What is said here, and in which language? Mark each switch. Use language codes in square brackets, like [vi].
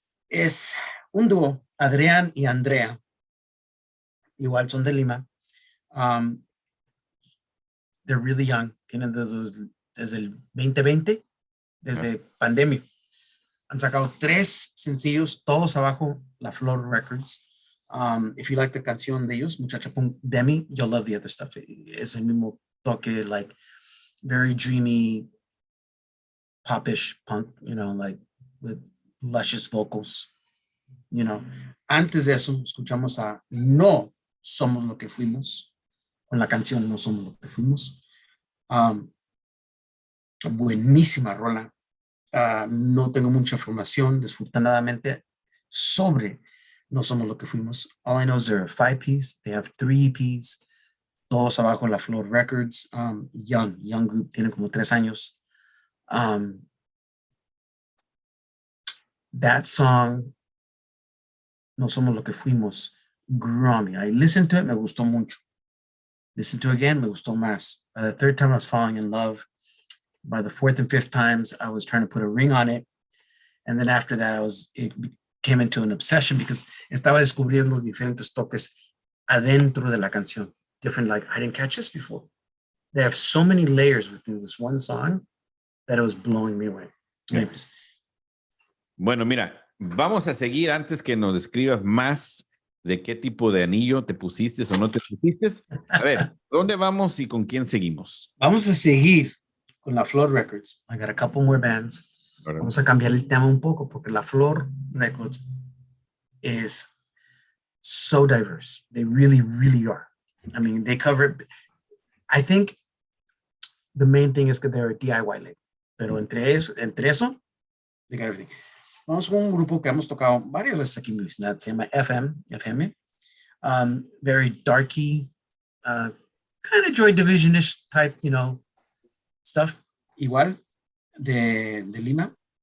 [es] Es un dúo, Adrián y Andrea. Igual son de Lima. [en] They're really young. [es] Tienen desde el 2020, desde pandemia. Han sacado 3 sencillos, todos abajo la Flor Records. If you like the canción de ellos, Muchacha Punk, Demi, you'll love the other stuff. Es el mismo toque, like very dreamy, popish punk, you know, like with luscious vocals, you know. Antes de eso, escuchamos a No Somos Lo Que Fuimos, con la canción No Somos Lo Que Fuimos. Buenísima rola. No tengo mucha información, desafortunadamente, sobre No Somos Lo Que Fuimos. [en] All I know is they're a 5-piece. They have 3 EPs. [es] Todos abajo [en] la Flor Records. Young group. [es] Tienen como 3 años. [en] That song, No Somos Lo Que Fuimos, grew on me. I listened to it, [es] me gustó mucho. [en] Listened to it again, [es] me gustó más. [en] By the 3rd time, I was falling in love. By the 4th and 5th times, I was trying to put a ring on it. And then after that, it came into an obsession because [es] estaba descubriendo diferentes toques adentro de la canción. [en] Different, like, I didn't catch this before. They have so many layers within this one song that it was blowing me away. Anyways. [es] Bueno, mira, vamos a seguir antes que nos describas más de qué tipo de anillo te pusiste o no te pusiste. A ver, ¿dónde vamos y con quién seguimos? Vamos a seguir con la Flor Records. [en] I got a couple more bands. [es] Vamos a cambiar el tema un poco porque [en] la Flor Records is so diverse. They really, really are. I mean, they cover, I think the main thing is that they're a DIY label. [es] Pero entre eso, [en] they got everything. [es] Vamos con un grupo que hemos tocado varias veces aquí en mi vecindad. Se llama [en] FM. Very darky, kind of Joy Division-ish type, you know, stuff. [es] Igual, de Lima.